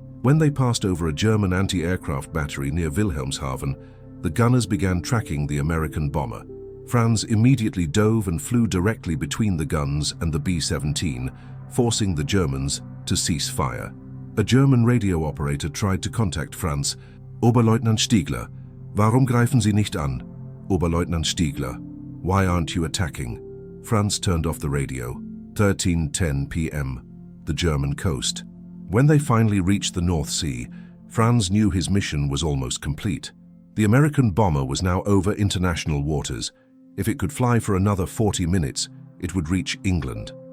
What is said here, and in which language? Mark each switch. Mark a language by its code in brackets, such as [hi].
[en] When they passed over a German anti-aircraft battery near Wilhelmshaven, the gunners began tracking the American bomber. Franz immediately dove and flew directly between the guns and the B-17, forcing the Germans to cease fire. A German radio operator tried to contact Franz. [de] "Oberleutnant Stiegler, warum greifen Sie nicht an? [en] Oberleutnant Stiegler, why aren't you attacking?" Franz turned off the radio. 13:10 p.m., the German coast. When they finally reached the North Sea, Franz knew his mission was almost complete. The American bomber was now over international waters. If it could fly for another 40 minutes, it would reach England.